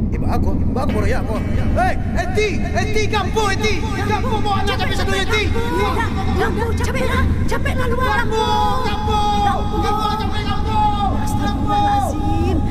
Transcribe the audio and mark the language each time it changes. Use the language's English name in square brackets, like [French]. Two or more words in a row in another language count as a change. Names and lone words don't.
[Minangkabau] Aku baru ya aku. Hei, Eti, gampo Eti. Gampo mau anak capek satu Eti. Gampo, capek lah luar. Gampo. [Arabic] Astagfirullahaladzim.